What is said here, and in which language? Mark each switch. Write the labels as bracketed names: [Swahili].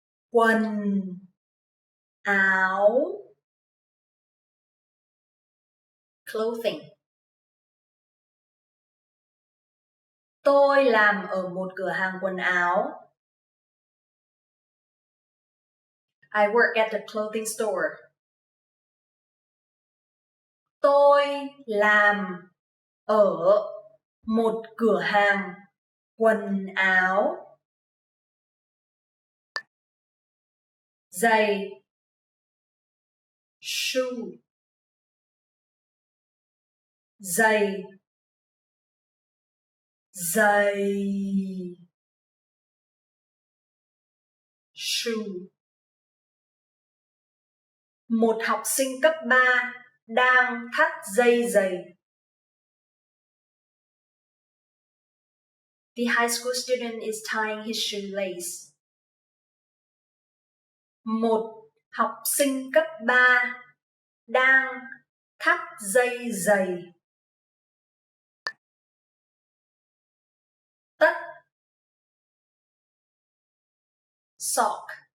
[Vietnamese] Quần áo. [English] Clothing. [Vietnamese] Tôi làm ở một cửa hàng quần áo. [English] I work at the clothing store. [Vietnamese] Tôi làm ở một cửa hàng quần áo. Giày. Shoe. Giày. Giày. [English] Shoe. [Vietnamese] Một học sinh cấp 3 đang thắt dây giày. [English] The high school student is tying his shoelace. [Vietnamese] Một học sinh cấp 3 đang thắt dây giày. Tất. [English] Sock.